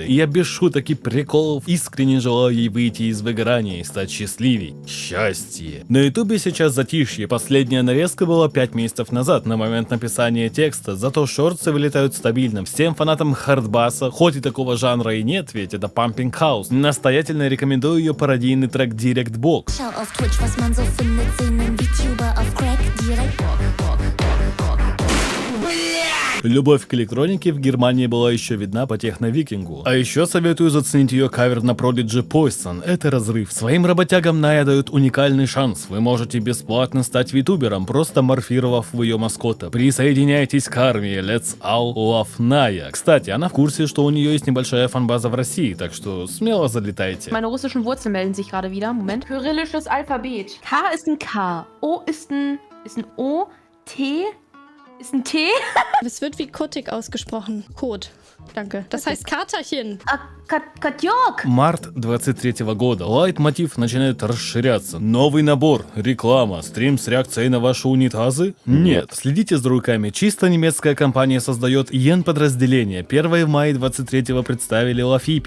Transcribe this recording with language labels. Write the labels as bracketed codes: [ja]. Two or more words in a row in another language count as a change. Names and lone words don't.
[ru] И я без шуток и приколов искренне желаю ей выйти из выгорания и стать счастливей. Счастье. На ютубе сейчас затишье. Последняя нарезка была 5 месяцев назад, на момент написания текста, зато шортсы вылетают стабильно. Всем фанатам хардбаса, хоть и такого жанра и нет, ведь это Pumping House, настоятельно рекомендую ее пародийный трек Direct Box. [de] Schau auf Twitch, was man so findet, sehen einen VTuber auf Crack, direkt Bock. [ru] Любовь к электронике в Германии была еще видна по техно-викингу. А еще советую заценить ее кавер на Prodigy Poison. Это разрыв. Своим работягам Ная дают уникальный шанс. Вы можете бесплатно стать витубером, просто морфировав в ее маскота. Присоединяйтесь к армии. [en] Let's all love Ная. [ru] Кстати, она в курсе, что у нее есть небольшая фанбаза в России, так что смело залетайте. [de] Meine russischen Wurzeln melden sich gerade wieder. Moment. Kyrillisches Alphabet. K ist ein K. O ist ein O. T ist ein T. Es wird wie Kotik ausgesprochen. Kot. Danke. Das heißt Katerchen. [ru] Котёк! Март 23 года. Лайтмотив начинает расширяться. Новый набор, реклама, стрим с реакцией на ваши унитазы? Нет. Следите за руками. Чисто немецкая компания создает Йен-подразделение. 1 мая 23 представили Лафипи.